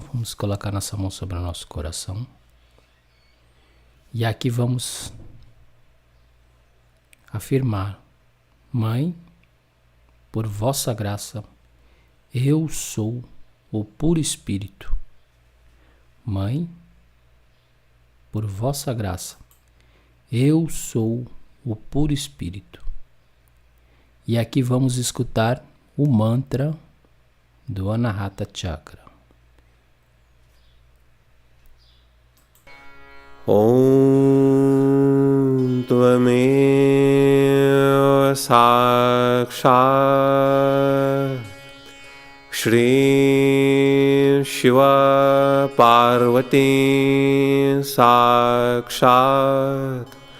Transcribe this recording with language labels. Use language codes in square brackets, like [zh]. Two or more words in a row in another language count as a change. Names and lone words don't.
[pt] Vamos colocar nossa mão sobre o nosso coração. E aqui vamos afirmar: Mãe, por vossa graça, eu sou o puro Espírito. Mãe, por vossa graça, eu sou o puro Espírito. E aqui vamos escutar o mantra do Anahata Chakra. [sa] Om Tvameva Sakshat Shri Shiva Parvati Sakshat